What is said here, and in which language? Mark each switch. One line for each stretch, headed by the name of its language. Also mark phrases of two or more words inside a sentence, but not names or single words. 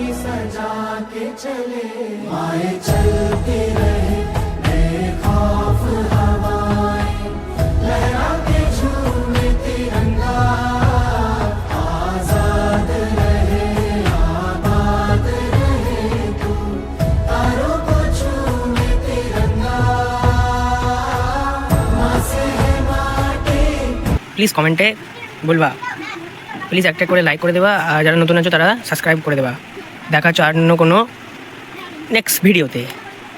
Hindi: सजा के चले आए, चलते रहे बेखौफ हवाएं, लहरा के झूमे तिरंगा। आजाद रहे आबाद रहे तू, तारों को झूमे तिरंगा। माँ से है माटी।
Bangla: প্লিজ কমেন্টে বলবা, প্লিজ একটা করে লাইক করে দেবা, আর যারা নতুন আছো তারা সাবস্ক্রাইব করে দেবা। দেখা হচ্ছে অন্য কোনো নেক্সট ভিডিওতে।